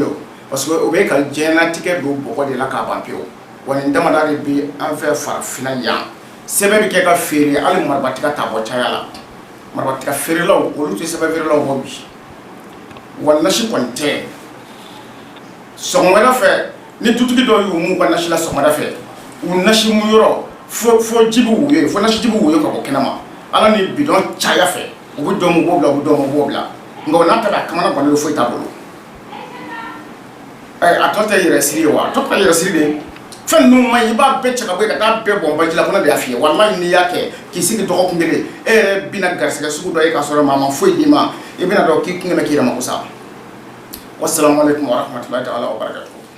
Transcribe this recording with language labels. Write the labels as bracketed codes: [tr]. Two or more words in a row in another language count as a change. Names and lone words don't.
[bm] o [fr] parce que [bm] o bɛ ka diɲɛlatigɛ don bɔgɔ de la k'a ban pewu wa nin damada de bɛ an fɛ farafinna yan sɛbɛn bɛ kɛ ka feere hali marabatiga t'a bɔ caya la marabatiga feerelaw olu tɛ sɛbɛn feerelaw bɔ bi wa nasi kɔni tɛ sɔgɔmada fɛ ni dutigi dɔw y'u mun ka nasi la sɔgɔmada fɛ u nasi mu yɔrɔ fo ji bɛ woyo fo nasi ji bɛ woyo ka bɔ kɛnɛma ala ni bidɔn caya fɛ u bɛ dɔn mu b'o bila u bɛ dɔn mu b'o bila nka o n'a ta ka kamana kɔni foyi t'a bolo a tɔ tɛ yɛrɛ siri ye wa a tɔ tɛ yɛrɛ siri de fɛn ninnu man ɲi i b'a bɛɛ cɛ ka bɔ yen ka taa bɛɛ bɔn baji la ko ne de y'a f'i ye walahi n'i y'a kɛ k'i sigi dɔgɔkun kelen e yɛrɛ bɛna garisɛgɛ sugu dɔ ye k'a sɔrɔ maa ma foyi d'i ma i bɛna dɔn k'i kun kɛmɛ k'i yɛrɛ mako sa [ar] والسلام عليكم ورحمة الله تعالى وبركاته